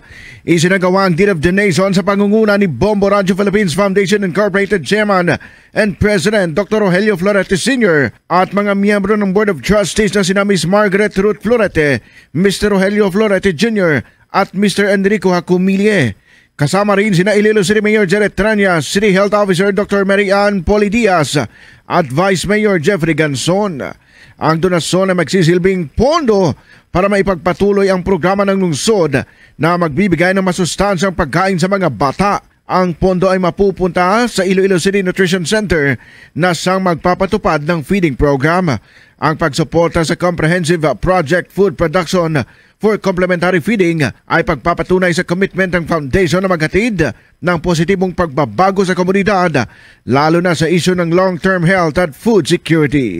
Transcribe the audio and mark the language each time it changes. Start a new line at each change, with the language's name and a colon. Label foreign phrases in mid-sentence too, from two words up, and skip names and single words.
Filipino: Isinagawa ang
English: deed of donation
Filipino: sa pangunguna ni Bombo Radio Philippines Foundation Incorporated
English: Chairman and President
Filipino: Dr. Rogelio Florete Sr. at mga miyembro ng Board of Trustees na sina Ms. Margaret Ruth Florete, Mr. Rogelio Florete Jr. at Mr. Enrico Jacumille. Kasama rin sina Iloilo City Mayor Jared Tranya, City Health Officer Dr. Mary Ann Poli Diaz at Vice Mayor Jeffrey Ganson. Ang donasyon ay magsisilbing pondo para maipagpatuloy ang programa ng lungsod na magbibigay ng masustansyang pagkain sa mga bata. Ang pondo ay mapupunta sa Iloilo City Nutrition Center na siyang magpapatupad ng
English: feeding program.
Filipino: Ang pagsuporta sa Comprehensive Project Food Production for Complementary Feeding ay pagpapatunay sa commitment ng foundation na maghatid ng positibong pagbabago sa komunidad, lalo na sa isyu ng
English: long-term health
Filipino: at
English: food security.